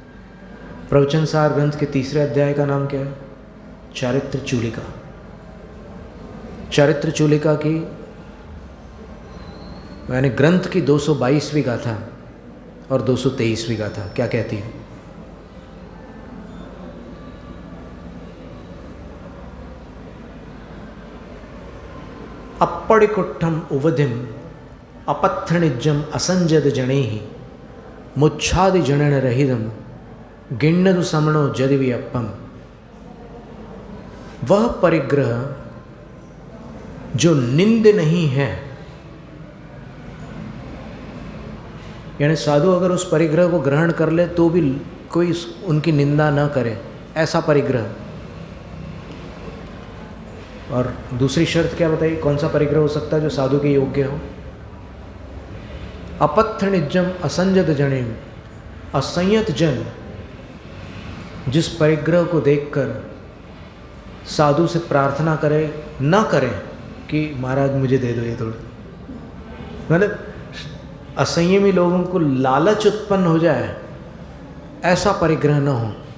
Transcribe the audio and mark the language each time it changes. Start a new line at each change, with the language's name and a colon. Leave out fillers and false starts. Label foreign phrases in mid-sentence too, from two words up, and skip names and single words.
Hindi: प्रवचन सार ग्रंथ के 3रे अध्याय का नाम क्या है? चारित्र चूलिका। चारित्र चूलिका की यानी ग्रंथ की 222वीं गाथा और 223वीं गाथा क्या कहती है?
Prakrit languages: अप्पड़िकुट्ठम उवधिम अपत्थनिज्जम असंजद जनेहि मुच्छादि जनन रहिदम गिण्णदु समणो जदिवि अप्पम।
Hindi: वह परिग्रह जो निंद नहीं है, यानी साधु अगर उस परिग्रह को ग्रहण कर ले तो भी कोई उनकी निंदा न करे, ऐसा परिग्रह। और दूसरी शर्त क्या बताइए, कौन सा परिग्रह हो सकता है जो साधु के योग्य हो?
Prakrit languages: अपत्थ निज्जम असंजत जने,
Hindi: असंयत जन जिस परिग्रह को देखकर साधु से प्रार्थना करे, न करे कि महाराज मुझे दे दो ये थोड़ा, मतलब असंयमी लोगों को लालच उत्पन्न हो जाए, ऐसा परिग्रह न हो।